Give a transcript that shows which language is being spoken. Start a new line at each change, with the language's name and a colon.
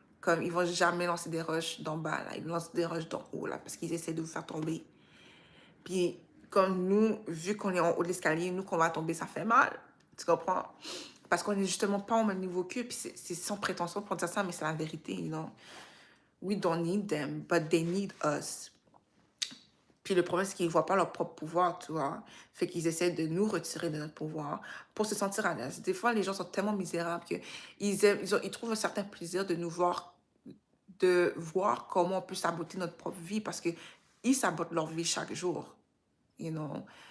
French: Comme, ils vont jamais lancer des roches d'en bas, là. Ils lancent des roches d'en haut, là, parce qu'ils essaient de vous faire tomber. Puis, comme nous, vu qu'on est en haut de l'escalier, nous, qu'on va tomber, ça fait mal. Tu comprends? Parce qu'on est justement pas au même niveau qu'eux. Puis, c'est sans prétention pour dire ça, mais c'est la vérité,
English: you know? We don't need them, but they need us.
French: Puis le problème, c'est qu'ils ne voient pas leur propre pouvoir, tu vois. Fait qu'ils essaient de nous retirer de notre pouvoir pour se sentir à l'aise. Des fois, les gens sont tellement misérables qu'ils trouvent un certain plaisir de voir comment on peut saboter notre propre vie parce qu'ils sabotent leur vie chaque jour,
English: you know.